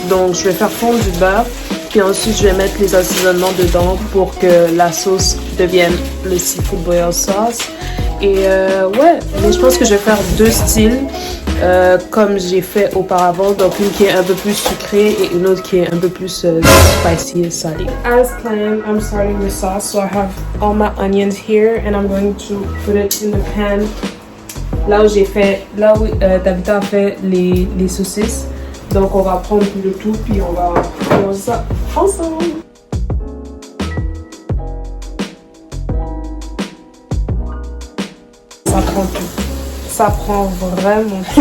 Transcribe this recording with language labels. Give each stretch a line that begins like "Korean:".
French: Donc je vais faire fondre du beurre. Puis ensuite, je vais mettre les assaisonnements dedans pour que la sauce devienne le seafood boil sauce. Et ouais, mais je pense que je vais faire deux styles comme j'ai fait auparavant. Donc une qui est un peu plus sucrée et une autre qui est un peu plus spicy et salée.
English: As planned, I'm starting the sauce. So I have all my onions here and I'm going to put it in the pan.
French: Là où Davida a fait les saucisses. Donc on va prendre le tout puis on va faire ça ensemble. Ça prend tout. Ça prend vraiment tout.